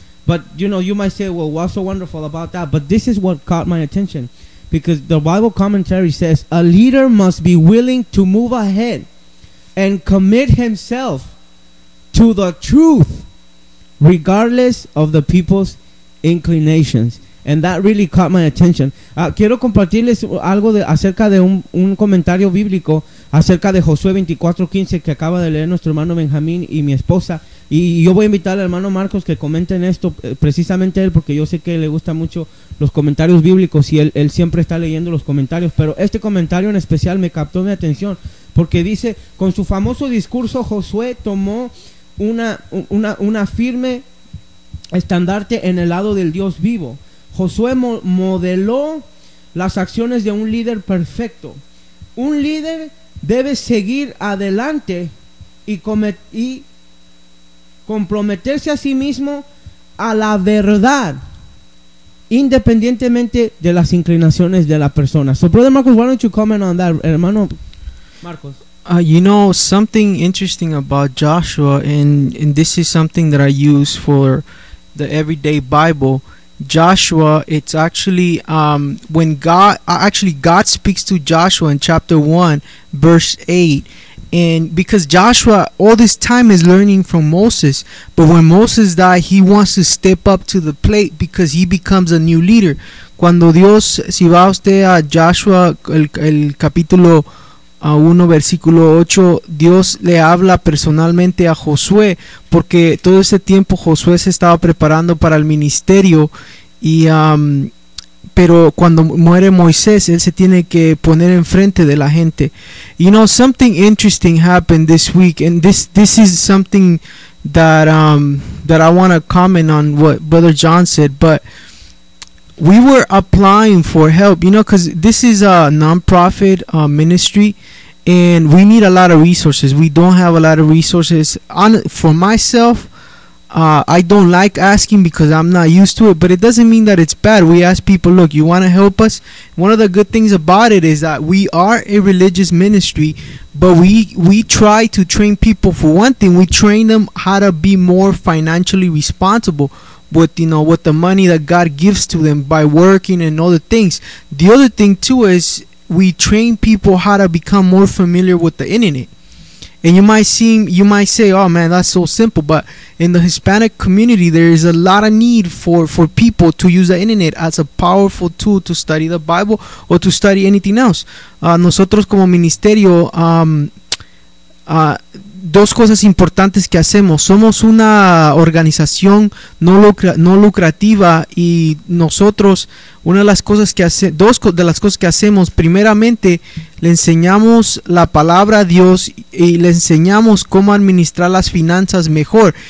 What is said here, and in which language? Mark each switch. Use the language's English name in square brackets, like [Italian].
[English] But, you know, you might say, well, what's so wonderful about that? But this is what caught my attention. Because the Bible commentary says, a leader must be willing to move ahead and commit himself to the truth, regardless of the people's inclinations. And that really caught my attention. [Spanish] Quiero compartirles algo acerca de un comentario bíblico acerca de Josué 24:15 que acaba de leer nuestro hermano Benjamín y mi esposa. Y yo voy a invitar al hermano Marcos que comente en esto, precisamente él, porque yo sé que le gustan mucho los comentarios bíblicos y él siempre está leyendo los comentarios. Pero este comentario en especial me captó mi atención porque dice, con su famoso discurso, Josué tomó una firme estandarte en el lado del Dios vivo. Josué modeló las acciones de un líder perfecto. Un líder debe seguir adelante y comprometerse a sí mismo a la verdad, independientemente de las inclinaciones de la persona. [English] So, Brother Marcos, why don't you comment on that, hermano Marcos? You know, something interesting about Joshua, and this is something that I use for the everyday Bible. Joshua, it's actually when God speaks to Joshua in chapter 1, verse 8. And because Joshua all this time is learning from Moses, but when Moses died, he wants to step up to the plate because he becomes a new leader. [Spanish] Cuando Dios, si va usted a Joshua, el capítulo 1, versículo 8, Dios le habla personalmente a Josué, porque todo ese tiempo Josué se estaba preparando para el ministerio, y pero cuando muere Moisés, él se tiene que poner enfrente de la gente. [English] You know, something interesting happened this week, and this is something that I want to comment on what Brother John said, but we were applying for help, you know, because this is a nonprofit ministry, and we need a lot of resources. We don't have a lot of resources. For myself, I don't like asking because I'm not used to it, but it doesn't mean that it's bad. We ask people, look, you want to help us? One of the good things about it is that we are a religious ministry, but we try to train people. For one thing, we train them how to be more financially responsible. with, you know, with the money that God gives to them by working and other things. The other thing too is we train people how to become more familiar with the internet. And you might seem, you might say, oh man, that's so simple. But in the Hispanic community, there is a lot of need for people to use the internet as a powerful tool to study the Bible or to study anything else. [Spanish] Nosotros como ministerio, dos cosas importantes que hacemos. Somos una organización no lucrativa y nosotros, una de las cosas que hacemos, dos cosas que hacemos, primeramente le enseñamos la palabra a Dios y le enseñamos cómo administrar las finanzas mejor.